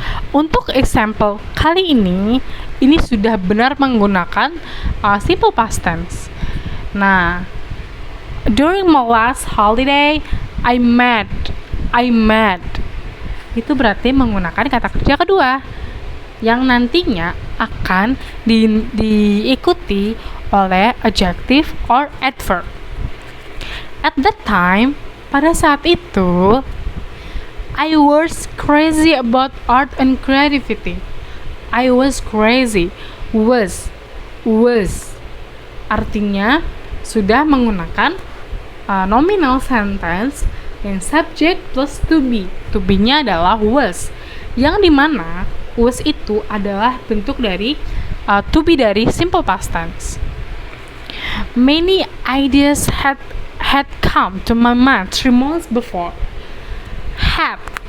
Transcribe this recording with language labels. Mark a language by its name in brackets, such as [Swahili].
[Indonesian] Untuk example kali ini sudah benar menggunakan simple past tense. [English] Nah, during my last holiday, I made. [Indonesian] Itu berarti menggunakan kata kerja kedua yang nantinya akan diikuti oleh adjective or adverb. [English] At that time, [Indonesian] pada saat itu, [English] I was crazy about art and creativity. I was crazy. [Indonesian] Was. Artinya sudah menggunakan nominal sentence dan subject plus to be. To be-nya adalah was. Yang dimana was itu adalah bentuk dari to be dari simple past tense. [English] Many ideas had come to my mind 3 months before. Had